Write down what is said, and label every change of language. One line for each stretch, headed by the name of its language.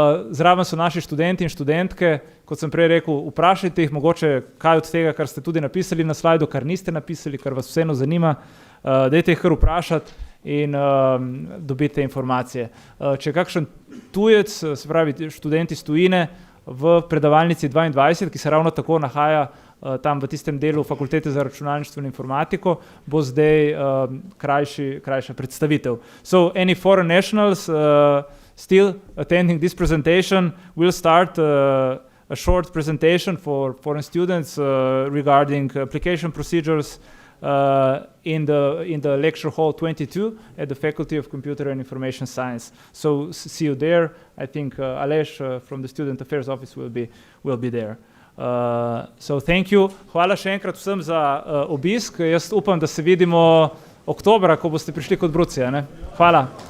Slovenian: Zraven so naši študenti in študentke, kot sem prej rekel, vprašajte jih mogoče kaj od tega, kar ste tudi napisali na slajdu, kar niste napisali, kar vas vseeno zanima, dajte jih kar vprašati in dobite informacije. Če je kakšen tujec, se pravi študenti iz tujine, v predavalnici 22, ki se ravno tako nahaja tam v tistem delu fakultete za računalništvo in informatiko, bo zdaj krajša predstavitev.
English: So any foreign nationals still attending this presentation, we'll start a short presentation for foreign students regarding application procedures in the lecture hall 22 at the Faculty of Computer and Information Science. So see you there. I think Aleš from the Student Affairs Office will be there. So thank you.
Slovenian: Hvala še enkrat vsem za obisk. Jaz upam, da se vidimo oktobra, ko boste prišli kot bruci. Hvala.